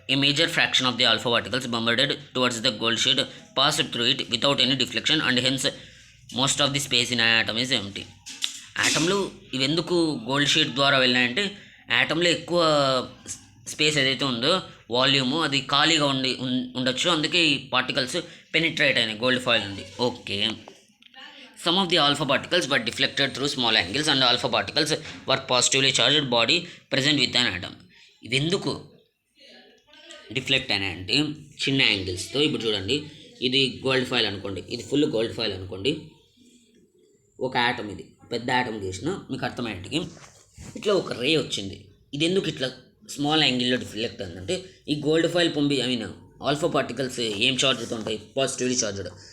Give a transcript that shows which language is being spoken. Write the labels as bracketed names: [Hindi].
[English] A major fraction of the alpha particles bombarded towards the gold sheet passed through it without any deflection and hence most of the space in atom is empty. [Telugu] యాటంలో ఇవి ఎందుకు gold sheet ద్వారా వెళ్ళినాయంటే యాటంలో ఎక్కువ space ఏదైతే ఉందో volume అది ఖాళీగా ఉండొచ్చు. అందుకే ఈ పార్టికల్స్ పెనిట్రేట్ అయినాయి గోల్డ్ ఫాయిల్ నుండి. Okay. [English] Some of the alpha particles were deflected through small angles and alpha particles were positively charged body present with an atom. [Telugu] ఇవి ఎందుకు డిఫ్లెక్ట్ అయినాయి అంటే చిన్న యాంగిల్స్తో. ఇప్పుడు చూడండి, ఇది గోల్డ్ ఫాయిల్ అనుకోండి, ఇది ఫుల్ గోల్డ్ ఫాయిల్ అనుకోండి. ఒక యాటమ్, ఇది పెద్ద యాటమ్ చేసిన మీకు అర్థమయ్యేటికి ఇట్లా ఒక రే వచ్చింది. ఇది ఎందుకు ఇట్లా స్మాల్ యాంగిల్లో డిఫ్లెక్ట్ అయిందంటే ఈ గోల్డ్ ఫాయిల్ ఆల్ఫా పార్టికల్స్ ఏం చార్జ్తో ఉంటాయి? Positively charged.